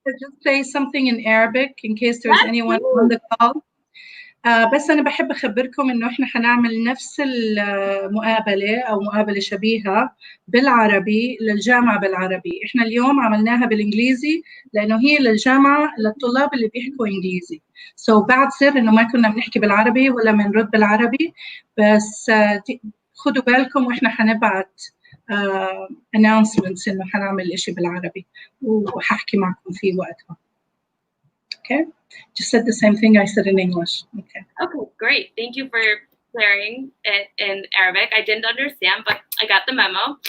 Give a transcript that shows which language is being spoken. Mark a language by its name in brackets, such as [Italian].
[English] just say something in Arabic in case there's anyone on the call? [Arabic] بس أنا بحب أخبركم إنه إحنا حنعمل نفس المقابلة أو مقابلة شبيهة بالعربي للجامعة بالعربي. إحنا اليوم عملناها بالإنجليزي لأنه هي للجامعة للطلاب اللي بيحكوا إنجليزي. بعتذر إنه ما كنا بنحكي بالعربي ولا بنرد بالعربي، بس خدوا بالكم وإحنا حنبعت announcements إنه حنعمل إشي بالعربي وححكي معكم فيه وقتها. [English] Okay. Just said the same thing I said in English. Okay. Okay, great. Thank you for clearing it in Arabic. I didn't understand, but I got the memo.